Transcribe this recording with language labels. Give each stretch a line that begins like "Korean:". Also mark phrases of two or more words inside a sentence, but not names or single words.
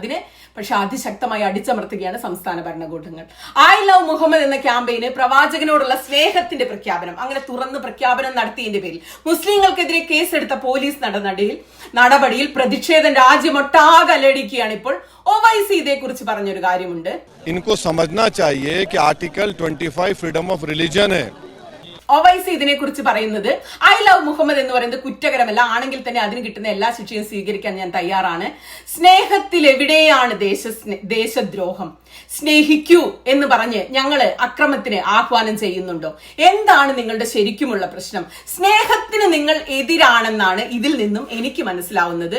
Malayalam: അതിനെ പക്ഷെ അതിശക്തമായി അടിച്ചമർത്തുകയാണ് സംസ്ഥാന ഭരണകൂടങ്ങൾ.
English: I love Muhammad
Malayalam: എന്ന ക്യാമ്പയിന് പ്രവാചകനോടുള്ള സ്നേഹത്തിന്റെ പ്രഖ്യാപനം, അങ്ങനെ തുറന്ന് പ്രഖ്യാപനം നടത്തിയതിന്റെ പേരിൽ മുസ്ലിങ്ങൾക്കെതിരെ കേസെടുത്ത പോലീസ് നടപടിയിൽ പ്രതിഷേധം രാജ്യമൊട്ടാകെ അലടിക്കുകയാണ്. ഇപ്പോൾ OIC ഇതേക്കുറിച്ച് പറഞ്ഞൊരു കാര്യമുണ്ട്.
Hindi: इनको समझना चाहिए कि
English: article 25 freedom of religion
Hindi: है.
Malayalam: OIC ഇതിനെക്കുറിച്ച് പറയുന്നത്
English: I love Muhammad
Malayalam: എന്ന് പറയുന്നത് കുറ്റകരമല്ല, ആണെങ്കിൽ തന്നെ അതിന് കിട്ടുന്ന എല്ലാ ശിക്ഷയും സ്വീകരിക്കാൻ ഞാൻ തയ്യാറാണ്. സ്നേഹത്തിൽ എവിടെയാണ് ദേശദ്രോഹം? സ്നേഹിക്കൂ എന്ന് പറഞ്ഞ് ഞങ്ങള് അക്രമത്തിന് ആഹ്വാനം ചെയ്യുന്നുണ്ടോ? എന്താണ് നിങ്ങളുടെ ശരിക്കുമുള്ള പ്രശ്നം? സ്നേഹത്തിന് നിങ്ങൾ എതിരാണെന്നാണ് ഇതിൽ നിന്നും എനിക്ക് മനസ്സിലാവുന്നത്.